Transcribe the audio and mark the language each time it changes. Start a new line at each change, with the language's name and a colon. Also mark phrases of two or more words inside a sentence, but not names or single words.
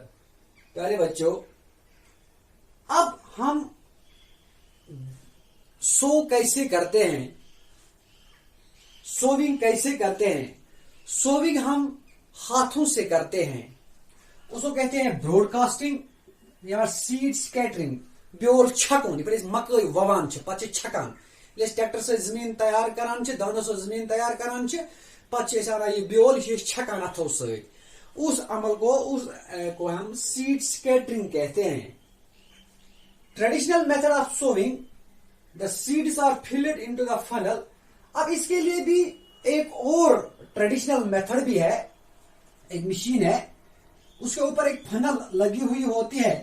Hindi: प्यारे बच्चों, अब हम सो कैसे करते हैं? सोविंग कैसे करते हैं? सोविंग हम हाथों से करते हैं। उसको कहते हैं ब्रॉडकास्टिंग या
English: seed scattering.
Kashmiri: ब्योल छकन पे मकई ववान पे छकान। ट्रैक्टर से जमीन तैयार करान, दानों से जमीन तैयार करान, पे ये ब्योल छकान अथो से।
Hindi: उस अमल को हम
English: seed scattering
Hindi: कहते हैं।
English: traditional method of sowing, the seeds are filled into the funnel.
Hindi: अब इसके लिए भी एक और ट्रेडिशनल मेथड भी है। एक मशीन है, उसके ऊपर एक फनल लगी हुई होती है।